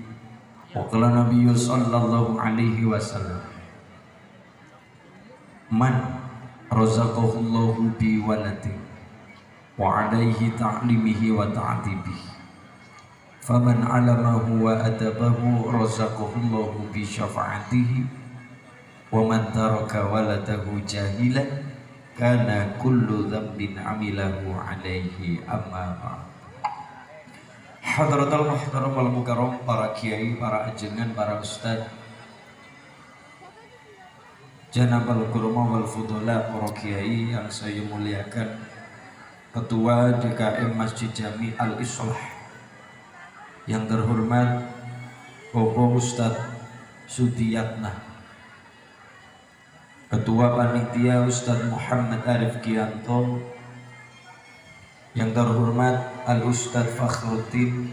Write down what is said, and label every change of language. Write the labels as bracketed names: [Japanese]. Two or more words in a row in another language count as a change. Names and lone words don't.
[Arabic] وقال النبي صلى الله عليه وسلم من رزقه الله بولد وعليه تعليمه وتأديبه فمن علمه وأدبه رزقه الله بشفاعته ومن ترك ولده جاهلا كان كل ذنب عمله عليه أما بعد. حضرة المحترم والمكرم, [Indonesian] para kiai, para ajengan, para ustaz, [Arabic] جناب الكرماء والفضلاء, [Indonesian] para kiai yang saya muliakan, Ketua DKM Masjid Jami Al Islah yang terhormat Bapak Ustadz Sudiyatna, Ketua Panitia Ustadz Muhammad Arif Kianto, yang terhormat Al Ustadz Fakhruddin,